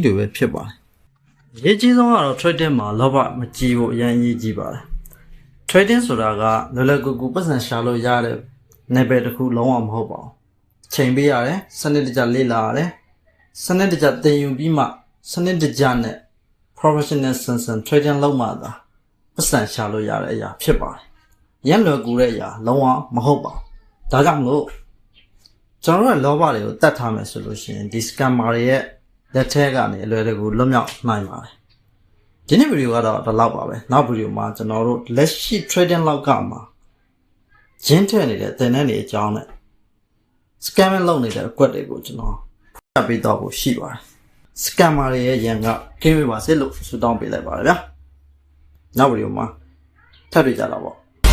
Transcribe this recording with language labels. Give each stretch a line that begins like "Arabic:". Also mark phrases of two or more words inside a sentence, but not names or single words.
Burmese: တွေပဲဖြစ်ပါတယ်အရေးကြီးဆုံးကတော့ trading မှာလောဘမကြီးဖို့အရင်အရေးကြီးပါတယ် trading ဆိုတာကလွယ်လွယ်ကူကူပတ်စံရှာလို့ရတဲ့ level တစ်ခုလုံးဝမဟုတ်ပါဘူးချိန်ပေး ရတယ်စနစ်တကျလေ့လာရတယ်စနစ်တကျသင်ယူပြီးမှစနစ်တကျနဲ့
English: professional sense trading
Burmese: လုပ်မှသာပတ်စံရှာလို့ ရတဲ့အရာဖြစ်ပါတယ်ရန်လွယ်ကူတဲ့အရာလုံးဝမဟုတ်ပါဘူးဒါကြောင့်မို့ကျွန်တော်တို့လောဘ တွေကိုတတ်ထားမယ်ဆိုလို့ရှိရင်ဒီ scammer တွေရဲ့လက်ထဲကနေအလွယ်တကူလွတ်မြောက်နိုင်ပါတယ်ဒီနေ့ဗီဒီယိုကတော့ဒီလောက်ပါပဲနောက်ဗီဒီယိုမှာကျွန်တော်တို့လက်ရှိ trading လောက်ကမှာရင်းထည့်နေတဲ့သင်တန်းတွေအကြောင်းနဲ့ scamming လုပ်နေတဲ့အကွက်တွေကိုကျွန်တော်ပြပေးတော့ဖို့ရှိပါတယ် scammer တွေရဲ့ရန်ကကင်းဝေးပါစေလို့ဆုတောင်းပေးလိုက်ပါတယ်ဗျာနောက်ဗီဒီယိုမှာထပ်တွေ့ကြတာပေါ့